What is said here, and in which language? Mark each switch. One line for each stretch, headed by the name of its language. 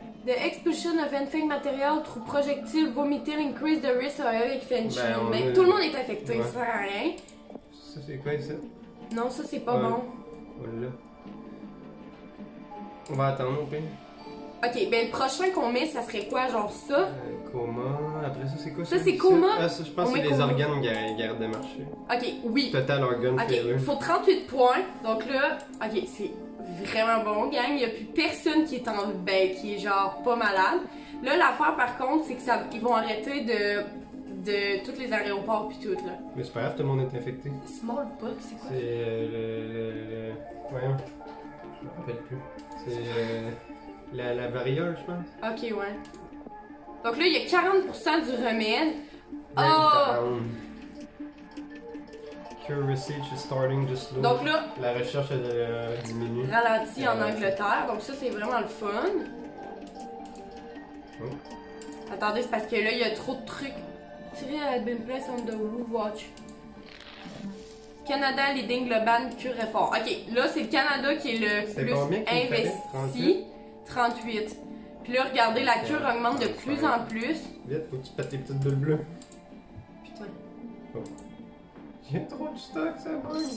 English: The expulsion of anything material through projectile vomiting increase the risk of infection.
French: Ben, tout le monde est affecté, ça sert à rien. Ça, c'est quoi ça? Non, ça, c'est pas bon. Voilà. On va attendre au pire. Ok, ben le prochain qu'on met, ça serait quoi, genre ça? Coma, après ça c'est quoi ça? Ça c'est coma? Ah, ça je pense que c'est des organes qui arrêtent de marcher. Ok, oui.
English: Total organ failure.
French: Ok, il faut 38 points, donc là, ok, c'est vraiment bon, gang. Il n'y a plus personne qui est qui est genre pas malade. Là, l'affaire par contre, c'est que ils vont arrêter de tous les aéroports pis tout, là. Mais c'est pas grave, tout le monde est infecté. Smallpox, c'est quoi? C'est voyons, je me rappelle plus. C'est la variole, je pense. Ok, ouais. Donc là, il y a 40% du remède.
English: Breakdown. Cure research is starting to slow.
French: Donc là, la recherche diminue. Ralenti en Angleterre, donc ça c'est vraiment le fun. Oh. Attendez, c'est parce que là, il y a trop de trucs. Tirer à
English: been placed on the watch. Canada leading global cure effort.
French: Ok, là c'est le Canada qui est le plus investi. 38. Puis là, regardez, la cure augmente de plus en plus. Vite, faut que tu pètes les petites bulles bleues. Putain. Oh. Il y a trop de stock, ça va.